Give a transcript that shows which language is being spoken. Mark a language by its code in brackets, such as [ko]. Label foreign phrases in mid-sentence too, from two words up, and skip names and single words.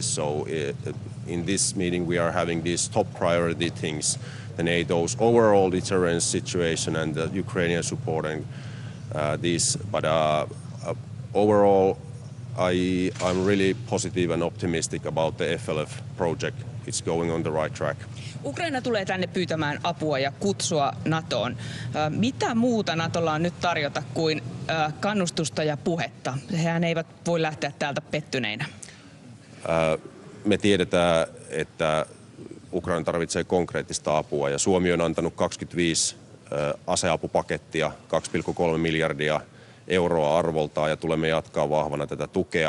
[en] So in this meeting we are having these top priority things, the NATO's overall deterrence situation and the Ukrainian support and this. But overall, I'm really positive and optimistic about the FLF project. It's going on the right track. [fi] Ukraina tulee tänne pyytämään apua ja kutsua NATOon. Mitä muuta NATOlla on nyt tarjota kuin kannustusta ja puhetta? Hehän eivät voi lähteä täältä pettyneinä. Me tiedetään, että Ukraina tarvitsee konkreettista apua ja Suomi on antanut 25 aseapupakettia, 2,3 miljardia euroa arvoltaan ja tulemme jatkaa vahvana tätä tukea.